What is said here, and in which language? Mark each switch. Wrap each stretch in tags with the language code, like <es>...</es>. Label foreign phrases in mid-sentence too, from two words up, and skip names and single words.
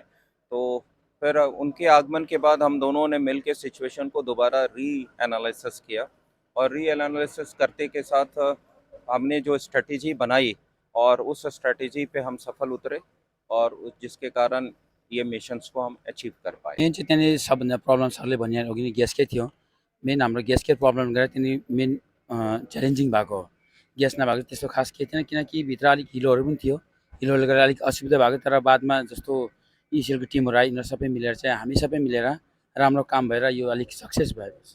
<hi>तो फिर उनके आगमन के बाद हम दोनों ने मिल के सिचुएशन को दोबारा री-एनालिसिस किया और री-एनालिसिस करते के साथ हमने जो स्ट्रैटेजी बनाई और उस स्ट्रैटेजी पे हम सफल उतरे और जिसके कारण ये मिशंस को हम अचीव कर पाए।</hi> <ne>मेन चाहिँ त्यहाँनिर सबभन्दा प्रब्लम सरले भनिहाल्नु अघि ग्यासकै थियो। मेन हाम्रो ग्यासकै प्रब्लम गरेर त्यहाँनिर मेन च्यालेन्जिङ भएको हो। ग्यास नभएको त्यस्तो खास केही थिएन, किनकि भित्र अलिक हिलोहरू पनि थियो। हिलोले गर्दा अलिक असुविधा भएको, तर बादमा जस्तो इसिएलको टिमहरू आयो, यिनीहरू सबै मिलेर चाहिँ हामी सबै मिलेर राम्रो काम भएर यो अलिक सक्सेस भयो।</ne>